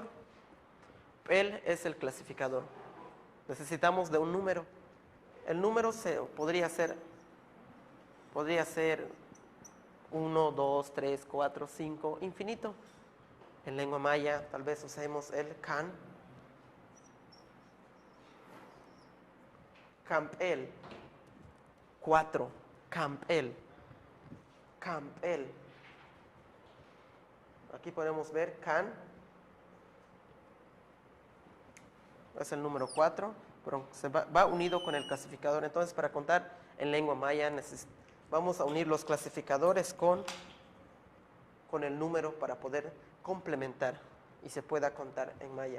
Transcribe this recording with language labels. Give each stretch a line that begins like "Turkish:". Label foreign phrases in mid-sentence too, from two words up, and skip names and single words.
Spanish: El es el clasificador. Necesitamos de un número. El número podría ser 1, 2, 3, 4, 5, infinito. En lengua maya tal vez usemos el can. Campel. 4. Campel. Campel. Aquí podemos ver can. Es el número 4, pero va unido con el clasificador. Entonces, para contar en lengua maya, vamos a unir los clasificadores con el número para poder complementar y se pueda contar en maya.